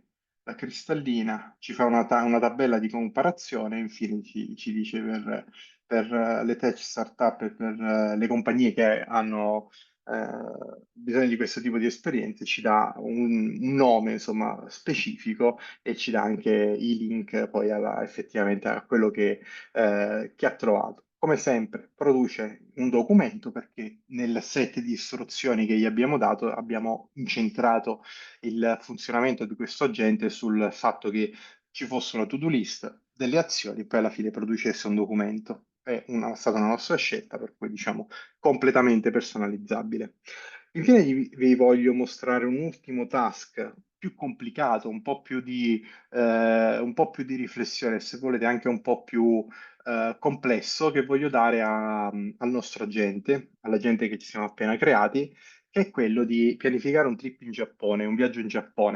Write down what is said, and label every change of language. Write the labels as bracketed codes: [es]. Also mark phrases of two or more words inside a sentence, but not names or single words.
[it] La cristallina ci fa una tabella di comparazione, e infine ci dice per le [en] tech startup [it] e per le compagnie che hanno bisogno di questo tipo di esperienze, ci dà un nome, insomma, specifico e ci dà anche i link poi effettivamente a quello che ha trovato. Come sempre, produce un documento perché nel set di istruzioni che gli abbiamo dato abbiamo incentrato il funzionamento di questo agente sul fatto che ci fosse una [en] to-do list [it] delle azioni, poi alla fine producesse un documento. È stata una nostra scelta, per cui diciamo completamente personalizzabile. Infine vi voglio mostrare un ultimo task più complicato, un po' più di riflessione, se volete anche un po' più complesso, che voglio dare al nostro agente, all'agente che ci siamo appena creati, che è quello di pianificare un trip in Giappone, un viaggio in Giappone.